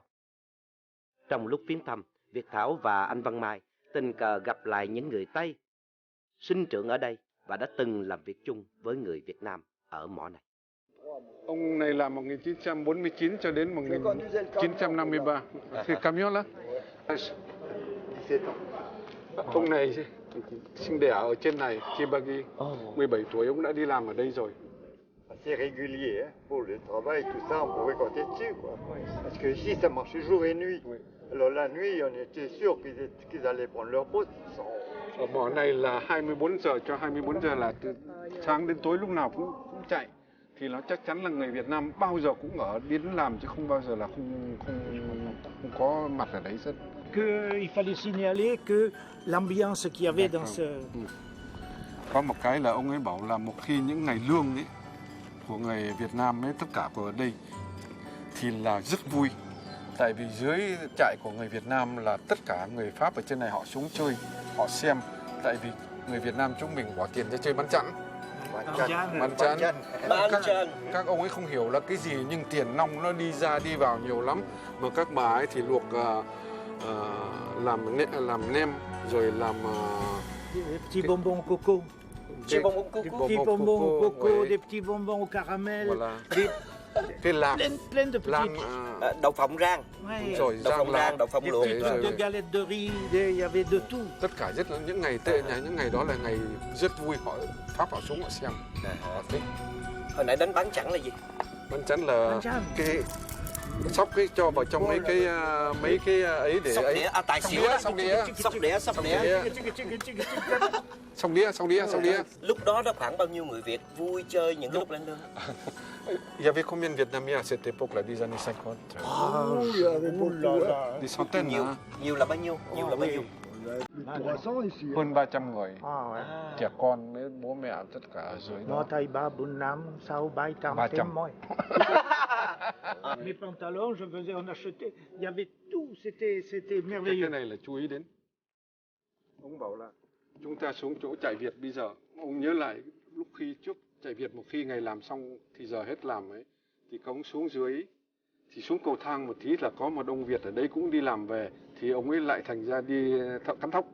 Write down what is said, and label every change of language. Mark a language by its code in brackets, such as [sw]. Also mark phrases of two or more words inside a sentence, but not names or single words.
[vi] Trong lúc viếng thăm, Việt Thảo và anh Văn Mai tình cờ gặp lại những người Tây sinh trưởng ở đây và đã từng làm việc chung với người Việt Nam ở mỏ này. Ông này là 1949 cho đến 1953. Thì camion là. Ông này sinh đẻ ở trên này, Tiabagi. 17 tuổi ông đã đi làm ở đây rồi. [fr] C'est régulier pour le travail, tout ça, on pouvait compter dessus, quoi. Parce que ici, ça marchait jour et nuit. Alors la nuit, on était sûr qu'ils allaient prendre leur poste. [vi] Ở mỏ này là 24 giờ cho 24 giờ, là từ sáng đến tối lúc nào cũng chạy. Thì nó chắc chắn là người Việt Nam bao giờ cũng ở đến làm, chứ không bao giờ là không có mặt ở đấy rất. [fr] Il fallait signaler que l'ambiance qu'il y avait dans ce... [vi] Có một cái là ông ấy bảo là một khi những ngày lương ấy của người Việt Nam ấy, tất cả của ở đây thì là rất vui. Tại vì dưới trại của người Việt Nam là tất cả người Pháp ở trên này họ xuống chơi, họ xem. Tại vì người Việt Nam chúng mình bỏ tiền ra chơi bắn chẵn. Các ông ấy không hiểu là cái gì, nhưng tiền nong nó đi ra đi vào nhiều lắm. Mà các bà ấy thì luộc làm nem rồi làm [fr] des petits bonbons au coco. Des bonbons au coco, des petits bonbons au caramel. [vi] Cái lạc [fr] plein de petits. [vi] Đậu phộng rang. Rồi rang đậu phộng luộc. [fr] De galettes de riz, il y avait de tout. [vi] Tất cả rất là những ngày đó là ngày rất vui, Pháp họ xuống họ xem. Họ thích. Hồi nãy đánh bắn chẵn là gì? Bắn chẵn là cái Sóc cái cho vào trong mấy cái ấy để Sóc ấy. đĩa, tài xỉu đó. Sóc đĩa. Lúc đó khoảng bao nhiêu người Việt vui chơi những cái lúc lên lương? [fr] Il y avait combien de Vietnamiens à cette époque là, des années 50? Des centaines. [vi] Nhiều là bao nhiêu? Hơn 300 người. Trẻ con với bố mẹ tất cả ở dưới đó. [fr] 1, 2, 3, 4, 5, 6, 700 témoins. Mes pantalons, je faisais, on achetait, il y avait tout, c'était merveilleux. [vi] Cái này là chú ý đến. Ông bảo là chúng ta xuống chỗ chạy Việt bây giờ, ông nhớ lại lúc khi trước chạy Việt một khi ngày làm xong thì giờ hết làm ấy, thì ông xuống dưới, thì xuống cầu thang một tí là có một ông Việt ở đấy cũng đi làm về, thì ông ấy lại thành ra đi thợ cắt tóc.